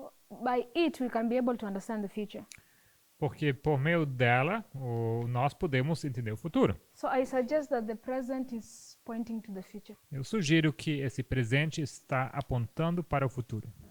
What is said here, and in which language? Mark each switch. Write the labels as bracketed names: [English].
[English] by it we can be able to understand the future. [Portuguese] porque por meio dela nós podemos entender o futuro. [English] So I suggest that the present is pointing to the future. [Portuguese] Eu sugiro que esse presente está apontando para o futuro.